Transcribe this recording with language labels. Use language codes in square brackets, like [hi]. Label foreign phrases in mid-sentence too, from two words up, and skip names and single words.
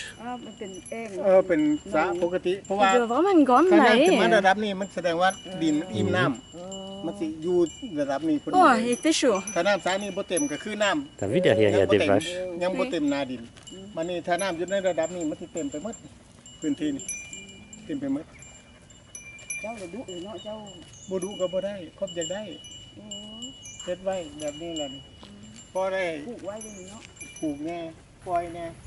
[tts] เป็นสระปกติเพราะว่า [fr] C'est vraiment une grande [tts] ถ้าน้ำถึงมา [fr] marée. [tts] ระดับนี้มันแสดงว่าดินอิ่มน้ำมันสิอยู่ระดับนี้พอดี [fr] Oh, il fait chaud. [tts] ถ้าน้ำสระนี้บ่เต็มก็คือน้ำ [fr] T'as vu derrière, il y a des vaches. [tts] ยังบ่เต็มนาดินมันนี่ถ้าน้ำอยู่ในระดับนี้มันสิเต็มไปหมดพื้นที่นี่เต็มไปหมด เจ้าเลยดุเลยเนาะเจ้า บ่ดุก็บ่ได้ครบอยากได้เฮ็ดไว้แบบนี้แหละนี่พอได้ ปลูกไว้ด้วยเนาะ ปลูกแน่ปล่อยแน่